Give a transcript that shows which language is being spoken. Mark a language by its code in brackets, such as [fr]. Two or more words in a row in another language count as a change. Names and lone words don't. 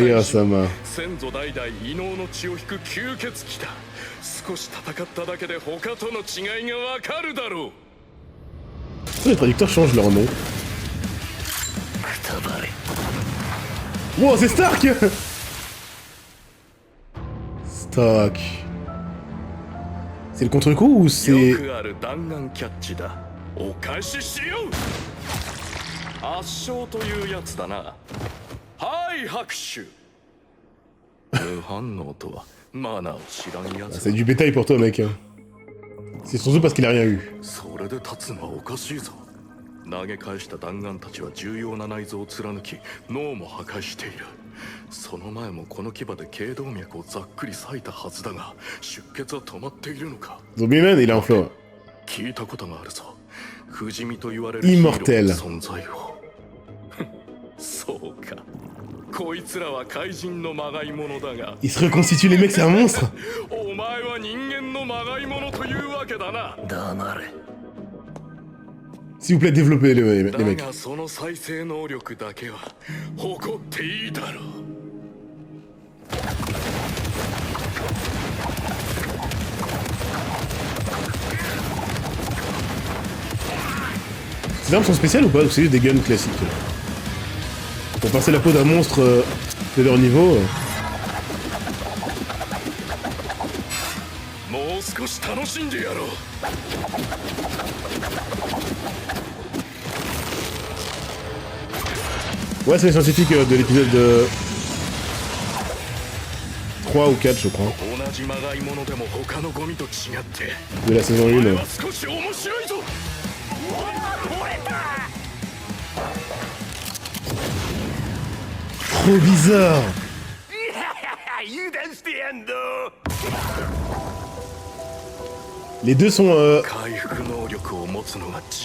[ja] Vampire 人。 sama. 先祖代々異能の血を引く吸血鬼だ。少し戦っただけで他との違いがわかるだろう。 [fr] Pourquoi les traducteurs changent leur nom? [ja] くたばれ。 [fr] Wow, c'est Stark! Stark. C'est le contre-coup ou c'est... [ja] よくある弾丸キャッチだ。お返ししよう。圧勝というやつだな。はい拍手。無反応とはマナーを知らんや [fr] Ah, [ja] つ [fr] c'est du bétail pour toi, mec. Hein. C'est surtout parce qu'il a rien eu. [ja] それで立つのはおかしいぞ。投げ返した弾丸たちは重要な内臓を貫き脳も破壊している。その前もこの牙で頸動脈をざっくり裂いたはずだが出血は止まっているのか。 [fr] Zombie man, il a un flow. [ja] 聞いたことがあるぞ。不死身と言われる [fr] Immortel [ja] ヒーローの存在を。そうか。こいつらは怪人のまがいものだが [fr] Il se reconstitue, les mecs, c'est un monstre! [ja] お前は人間のまがいものというわけだな。黙れ。 [fr] S'il vous plaît, développez les [ja] だ [fr] mecs. [ja] がその再生能力だけは誇っていいだろう。 [fr] Ces armes sont spéciales ou pas? Ou c'est juste des guns classiques? Pour passer la peau d'un monstre de leur niveau. [ja] もう少し楽しんでやろう。 [fr] Ouais, c'est les scientifiques de l'épisode 3 ou 4, je crois. [ja] 同じまがいものでも他のゴミと違って [fr] De la saison 1. [ja] これは少し面白いぞ [fr] Trop bizarre. [ja] 油断してやんぞ [fr] Les deux sont... [ja] 回復能力を持つのが自